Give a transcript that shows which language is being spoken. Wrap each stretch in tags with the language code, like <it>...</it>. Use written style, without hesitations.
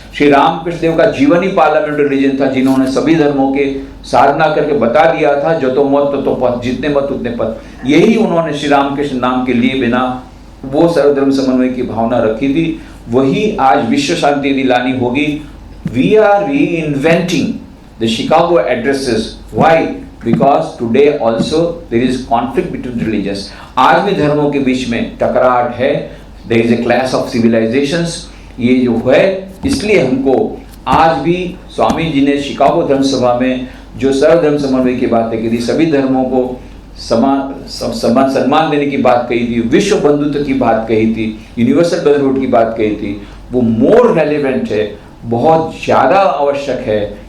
<hi>श्री रामकृष्ण देव का जीवन ही parliament religion था, जिन्होंने सभी धर्मों के साधना करके बता दिया था, जो तो मत तो पथ, जितने मत उतने पथ। यही उन्होंने श्री रामकृष्ण नाम के लिए बिना वो सर्वधर्म समन्वय की भावना रखी थी। वही आज विश्व शांति यदि लानी होगी,</hi> <en>We are reinventing the Chicago addresses. Why? Because today also there is conflict between religions.</en> <hi>आज भी धर्मों के बीच में टकराहट है।</hi> <en>There is a clash of civilizations.</en> <hi>ये जो है, इसलिए हमको आज भी स्वामी जी ने शिकागो धर्म सभा में जो सर्वधर्म समन्वय की बातें की थी, सभी धर्मों को समान सम्मान देने की बात कही थी, विश्व बंधुत्व की बात कही थी,</hi> <en>universal brotherhood</en> <hi>की बात कही थी, वो</hi> <en>more relevant</en> <hi>है, बहुत ज़्यादा आवश्यक है।</hi>